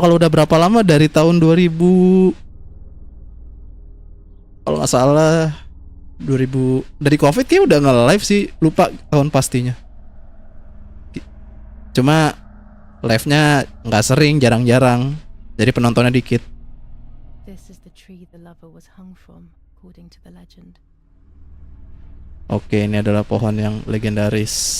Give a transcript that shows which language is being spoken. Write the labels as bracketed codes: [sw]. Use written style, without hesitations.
[id] Kalau udah berapa lama dari tahun 2000? Kalau nggak salah 2000 dari COVID kayak udah nge-live sih, lupa tahun pastinya. Cuma live-nya nggak sering, jarang-jarang. Jadi penontonnya dikit. [en] This is the tree the lover was hung from, according to the legend. [id] Oke, ini adalah pohon yang legendaris.